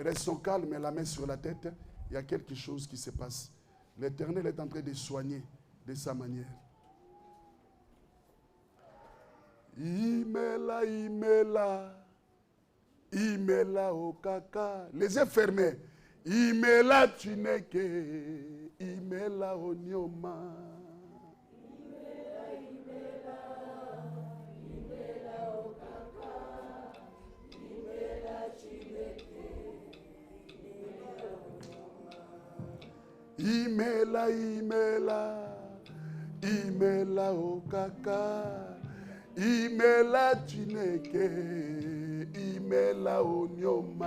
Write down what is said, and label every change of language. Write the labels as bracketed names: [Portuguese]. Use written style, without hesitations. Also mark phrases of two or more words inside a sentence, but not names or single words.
[French] Restons calmes, la main sur la tête. Il y a quelque chose qui se passe. L'Éternel est en train de soigner de sa manière. [Igbo] Imela, imela, imela au kaka. [French] Les yeux fermés. [Igbo] Imela chineke, imela onyoma. Imela, imela, imela o kaka, imela chineke, imela o nyoma.